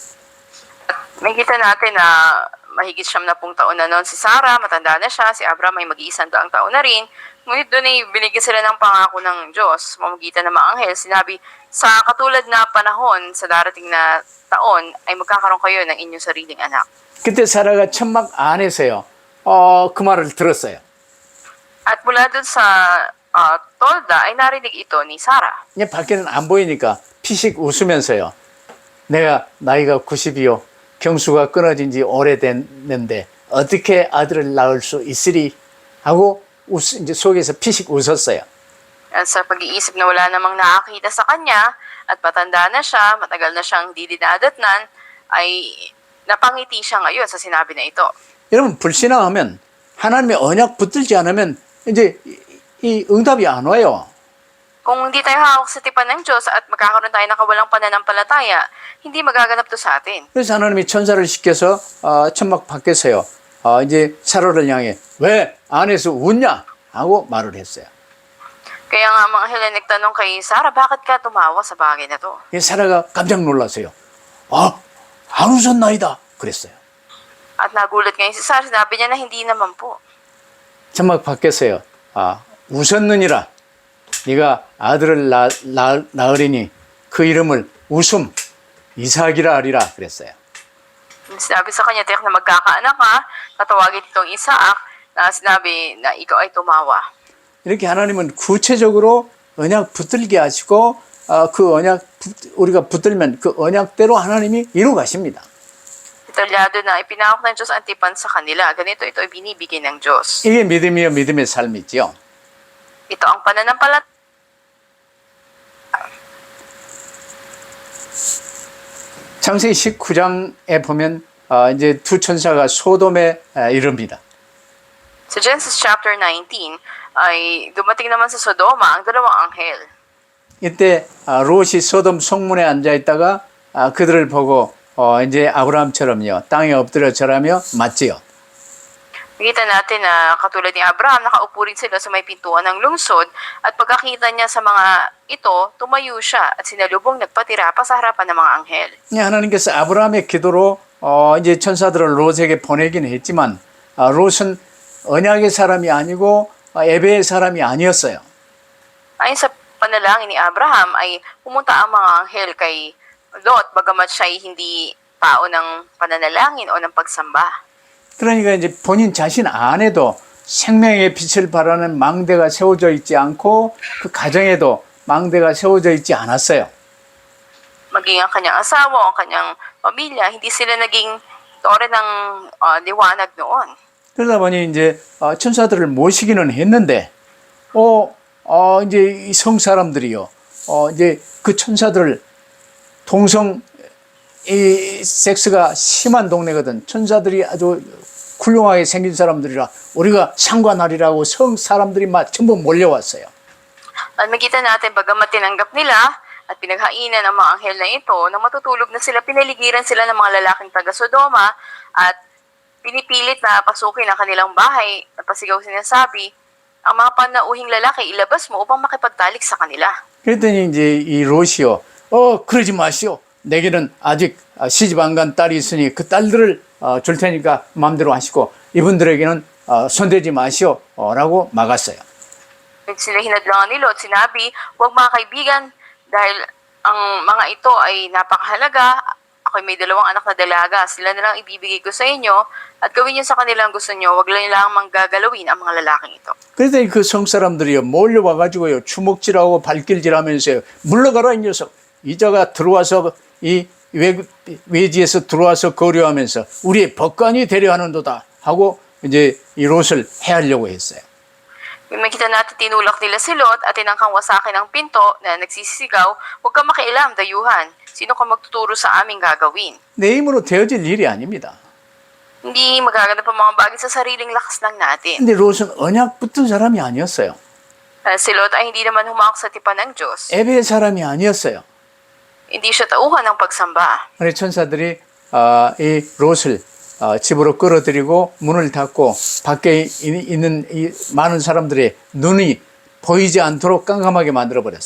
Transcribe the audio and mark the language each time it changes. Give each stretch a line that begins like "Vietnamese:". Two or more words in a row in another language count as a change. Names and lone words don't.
Filipino: Makita natin na mahigit 70 taon na noon si Sarah, matanda na siya, si Abraham ay mag-100 taon na rin. Ngunit doon ay binigyan sila ng pangako ng Diyos, mamagitan ng mga anghel. Sinabi, sa katulad na panahon, sa darating na taon, ay magkakaroon kayo ng inyong sariling anak.
Korean: 그때 사라가 천막 안에서요. 그 말을 들었어요.
Filipino: At mula doon sa tolda ay narinig ito ni Sarah.
Korean: 이제 밖에는 안 보이니까 피식 웃으면서요. 내가 나이가 90이요. 경수가 끊어진 지 오래됐는데 어떻게 아들을 낳을 수 있으리 하고 이제 속에서 피식 웃었어요.
Filipino: At sa pag-iisip na wala namang nakakita sa kanya at matanda na siya, matagal na siyang di dinadatnan, ay napangiti siya ngayon sa sinabi na ito.
Korean: 여러분 불신앙하면 하나님의 언약 붙들지 않으면 이제 이 응답이 안 와요.
Filipino: Kung hindi tayo hawak sa tipan ng Diyos at magkakaroon tayo ng kawalang pananampalataya, hindi magaganap to sa atin.
Korean: 그래서 하나님이 천사를 시켜서 천막 밖에서요. 이제 사로를 향해 왜 안에서 웃냐? 하고 말을 했어요.
Filipino: Kaya nga ang mga anghel ay nagtanong kay Sarah, bakit ka tumawa sa bagay na to?
Korean: 사라가 깜짝 놀랐어요. 안 웃었나이다. 그랬어요.
Filipino: At nagulat ngayon si Sarah, sinabi niya na hindi naman po.
Korean: 천막 바뀌었어요. 웃었느니라. 네가 아들을 낳으리니 그 이름을 웃음 이삭이라 하리라 그랬어요.
Filipino: Sinabi sa kanya, tiyak na magkakaanak ka, tatawagin itong Isaac, na sinabi na ikaw ay tumawa.
Korean: 이렇게 하나님은 구체적으로 언약 붙들게 하시고 그 언약 우리가 붙들면 그 언약대로 하나님이 이루 가십니다.
Filipino: Detalyado na ipinahok ng Diyos ang tipan sa kanila. Ganito ito ay binibigay ng Diyos.
Korean: 이게 믿음이요 믿음의 삶이죠.
Filipino: Ito ang pananampalataya.
Korean: 창세기 19장에 보면 이제 두 천사가 소돔에 이릅니다.
Filipino: Sa Genesis chapter 19, ay dumating naman sa Sodoma ang dalawang anghel.
Korean: 이때 롯이 소돔 성문에 앉아 있다가 그들을 보고 이제 아브라함처럼요 땅에 엎드려 절하며 맞지요.
Filipino: Nakita natin na katulad ni Abraham, nakaupo rin sila sa may pintuan ng lungsod at pagkakita niya sa mga ito, tumayo siya at sinalubong nagpatira pa sa harapan ng mga anghel.
Korean: 하나님께서 아브라함의 기도로 이제 천사들을 롯에게 보내긴 했지만 롯은 언약의 사람이 아니고 예배의 사람이 아니었어요.
Filipino: Ayon sa panalangin ni Abraham ay pumunta ang mga anghel kay Lot bagamat siya ay hindi tao ng pananalangin o ng pagsamba.
Korean: 그러니까 이제 본인 자신 안에도 생명의 빛을 발하는 망대가 세워져 있지 않고 그 가정에도 망대가 세워져 있지 않았어요.
Filipino: Maging ang kanyang asawa o ang kanyang pamilya, hindi sila naging tore ng liwanag noon.
Korean: 그러다 보니 이제 천사들을 모시기는 했는데, 이제 이 성 사람들이요, 이제 그 천사들을 이 섹스가 심한 동네거든. 천사들이 아주 훌륭하게 생긴 사람들이라 우리가 상관하리라고 성 사람들이 막 전부 몰려왔어요.
Filipino: At makita natin, bagamat tinanggap nila at pinaghainan ang mga anghel na ito, nang matutulog na sila, pinaligiran sila ng mga lalaking taga-Sodoma at pinipilit na pasukin ang kanilang bahay at pasigaw sinasabi, ang mga panauhing lalaki, ilabas mo upang makipagtalik sa kanila.
Korean: 그랬더니 이제 이 롯이요, 그러지 마시오. 내게는 아직 시집 안 간 딸이 있으니 그 딸들을 줄 테니까 마음대로 하시고 이분들에게는 손대지 마시오 라고 막았어요.
Filipino: Sila hinadlangan ni Lot, sinabi, huwag mga kaibigan dahil ang mga ito ay napakahalaga. Ako'y may dalawang anak na dalaga. Sila na lang ibibigay ko sa inyo at gawin niyo sa kanilang gusto niyo. Huwag lang manggagalawin ang mga lalaking ito.
Korean: 그랬더니 그 성사람들이요 몰려와가지고요 주먹질하고 발길질하면서요 물러가라 이 녀석. 이자가 들어와서 이 외지에서 들어와서 거류하면서 우리의 법관이 되려 하는도다 하고 이제 이 롯을 해하려고 했어요.
Filipino: Makita natin tinulak nila si Lot at tinangkang wasakin ang pinto na nagsisigaw, huwag kang makialam, dayuhan. Sino ka magtuturo sa aming gagawin?
Korean: 내 힘으로 되어질 일이 아닙니다.
Filipino: Hindi magaganap ang mga bagay sa sariling lakas lang natin.
Korean: 근데 롯은 언약 붙은 사람이 아니었어요.
Filipino: Si Lot ay hindi naman humawak sa tipan ng Diyos.
Korean: 예배의 사람이 아니었어요.
Filipino: Hindi siya tauhan ng pagsamba.
Korean: 그래서 천사들이 이 롯을 집으로 끌어들이고 문을 닫고 밖에 있는 이 많은 사람들의 눈이 보이지 않도록 깜깜하게 만들어 버렸어요.